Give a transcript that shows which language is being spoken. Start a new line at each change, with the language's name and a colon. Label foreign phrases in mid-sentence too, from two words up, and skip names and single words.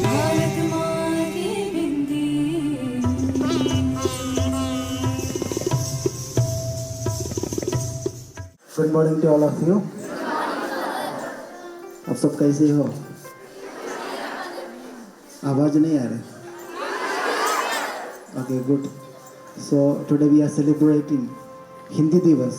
Hindi: भारत माँ की बिंदी।
English: good morning to all of you.
Hindi: आप सब कैसे हो? आवाज नहीं आ रही?
English: okay good. so today we are celebrating हिंदी दिवस।